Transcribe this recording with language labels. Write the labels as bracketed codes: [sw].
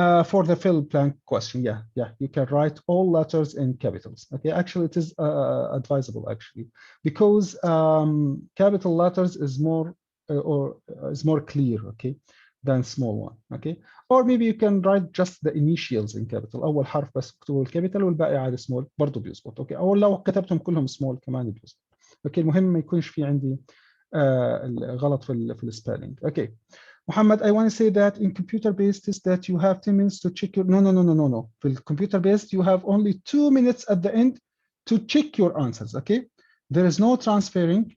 [en] For the fill blank question, yeah, you can write all letters in capitals. Okay, actually, it is advisable actually because capital letters is more is more clear, okay, than small one, okay. Or maybe you can write just the initials in capital. [ar] أول حرف بس اكتبوا الكابيتال والباقي عادي small برضه بيظبط، okay. أو لو كتبتهم كلهم small كمان بيظبط، okay. المهم ما يكونش في عندي غلط في السبيلينج، okay. [en] Muhammad, I want to say that in computer-based test that you have 10 minutes to check your no. في computer-based you have only 2 minutes at the end to check your answers, okay. There is no transferring.